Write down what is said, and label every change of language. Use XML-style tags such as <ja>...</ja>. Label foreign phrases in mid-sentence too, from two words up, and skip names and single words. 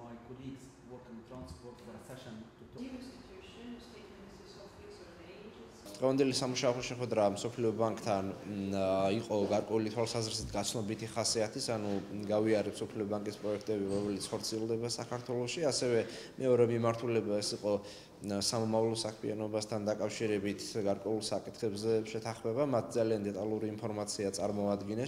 <en>colleagues work in transport for a session to talk.</en> <ka>Კონდილი სამუშაო შეხვედრა მსოფლიო ბანკთან იყო გარკვეული თვალსაზრისით გაცნობითი ხასიათის, ანუ გავიარეთ მსოფლიო ბანკის პროექტები, რომელიც ხორციელდება საქართველოში, ასევე მეორე მიმართულება ეს იყო სამომავლო საქმიანობასთან დაკავშირებით გარკვეულ საკითხებზე შეთანხმება, მათ ძალიან დეტალური ინფორმაცია წარმოადგენეს.</ka>